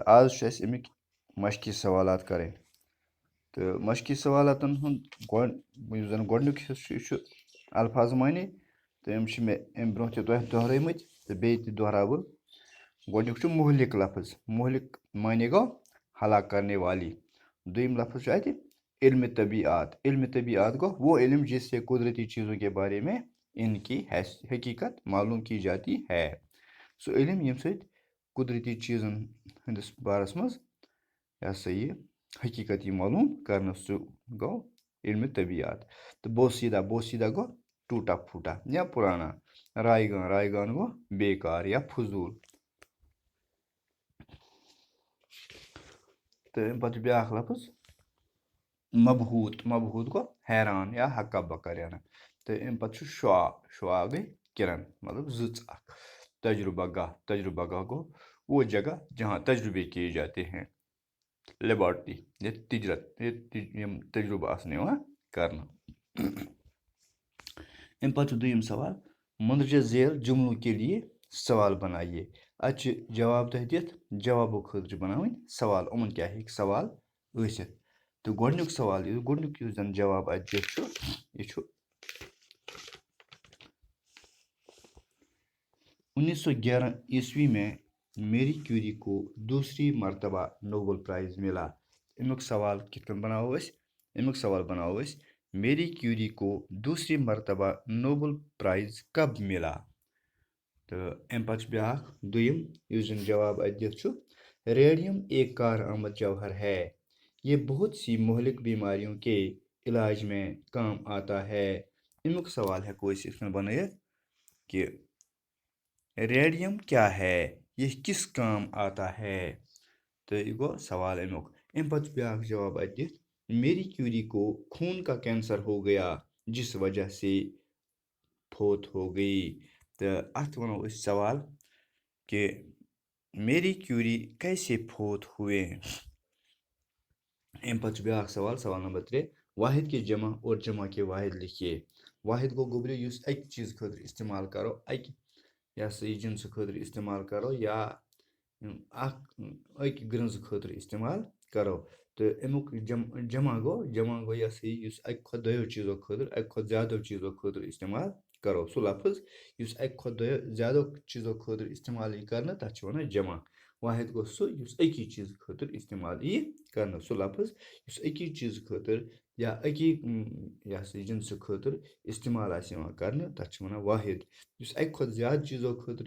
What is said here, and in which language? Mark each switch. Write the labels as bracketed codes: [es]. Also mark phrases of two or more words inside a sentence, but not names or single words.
[ks] آز چھُ اَسہِ اَمِکۍ مشقی سوالات کَرٕنۍ تہٕ مشقی سوالاتَن ہُنٛد یُس زَن گۄڈنیُک حِصہٕ چھُ یہِ چھُ الفاظ معنے تہٕ یِم چھِ مےٚ اَمہِ برونٛہہ تہِ تۄہہِ دۄہرٲومٕتۍ تہٕ بیٚیہِ تہِ دۄہراو بہٕ گۄڈنیُک چھُ مُہلِک لفظ مُہلِک معنے گوٚو [ur] ہلاک کرنے والی [ks] دوٚیِم لفظ چھُ اَتہِ علمِ طبیعت علمِ طبیعت گوٚو [ur] وہ علم جس سے قدرتی چیزوں کے بارے میں ان کی حقیقت معلوم کی جاتی ہے [ks] سُہ علم ییٚمہِ سۭتۍ قدرتی چیٖزن ہٕنٛدِس بارس منٛز یہِ ہسا یہِ حقیٖقت یی معلوٗم کرنہٕ سُہ گوٚو علمِ طبیعت تہٕ بوسیٖدا گوٚو [ur] ٹوٗٹا پھوٗٹا یا پُرانا [ks] رایگان گوٚو [ur] بیکار یا فضوٗل [ks] تہٕ اَمہِ پتہٕ چھُ بیٛاکھ لفظ مبہوٗت گوٚو [ur] حیران یا ہکا بکا [ks] رینہ تہٕ اَمہِ پتہٕ چھُ شعا گٔے کِرن مطلب زٕژ اکھ تجربہ گاہ گوٚو [ur] وہ جگہ جہاں تجربے کیے جاتے ہیں [ks] لیبارٹری ییٚتہِ یِم تجربہٕ آسان یِوان کرنہٕ اَمہِ پتہٕ چھُ دوٚیِم سوال [ur] مندرجہ ذیل جملوں کے لیے سوال بنائیے [ks] اَتہِ چھِ جواب تۄہہِ دِتھ جوابو خٲطرٕ چھِ بناوٕنۍ سوال یِمن کیاہ ہیٚکہِ سوال ٲسِتھ تہٕ گۄڈنیُک سوال گۄڈنیُک یُس زن جواب اَتہِ دِتھ چھُ یہِ چھُ [ur] 1911 عیسوی میں میری کیوری کو دوسری مرتبہ نوبل پرائز ملا [ks] امیُک سوال کِتھ کٔنۍ بناوو أسۍ امیُک سوال بناوو أسۍ [ur] میری کیوری کو دوسری مرتبہ نوبل پرائز کب ملا [ks] تہٕ اَمہِ پتہٕ چھُ بیٛاکھ دوٚیِم یُس زن جواب اَتہِ دِتھ چھُ [ur] ریڈیم ایک کارآمد جوہر ہے یہ بہت سی مہلک بیماریوں کے علاج میں کام آتا ہے [ks] امیُک سوال ہٮ۪کو أسۍ یِتھ کٔنۍ بنٲیِتھ کہِ [ur] ریڈیم کیا ہے یہ کس کام آتا ہے [ks] تہٕ یہِ گوٚو سوال امیُک اَمہِ پتہٕ چھُ بیٛاکھ جواب اَتہِ دِتھ [ur] میری کیوری کو خون کا کینسر ہو گیا جس وجہ سے فوت ہو گئی [ks] تہٕ اَتھ وَنو أسۍ سوال [ur] کہ میری کیوری کیسے فوت ہوئے [ks] اَمہِ پتہٕ چھُ بیٛاکھ سوال نمبر 3 [ur] واحد کے جمع اور جمع کے واحد لکھیے [ks] واحد گوٚو گوٚبرِ یُس اَکہِ چیٖزٕ خٲطرٕ استعمال کرو اَکہِ یہِ ہسا یہِ جِنسہٕ خٲطرٕ استعمال کرو یا اَکہِ گرٛنٛزٕ خٲطرٕ استعمال کرو تہٕ امیُک جمع گوٚو یہِ ہسا یہِ یُس اَکہِ کھۄتہٕ دۄیو چیٖزو خٲطرٕ اَکہِ کھۄتہٕ زیادٕ چیٖزو خٲطرٕ استعمال کرو سُہ لفظ یُس اَکہِ کھۄتہٕ زیادو چیٖزو خٲطرٕ استعمال یی کرنہٕ تَتھ چھِ وَنان جمع واحد گوٚو سُہ یُس أکی چیٖزٕ خٲطرٕ استعمال یی کرنہٕ سُہ لفظ یُس أکی چیٖزٕ خٲطرٕ یا أکی یہِ ہسا یہِ جِنسہٕ خٲطرٕ استعمال آسہِ یِوان کرنہٕ تَتھ چھِ وَنان واحد یُس اَکہِ کھۄتہٕ زیادٕ چیٖزو خٲطرٕ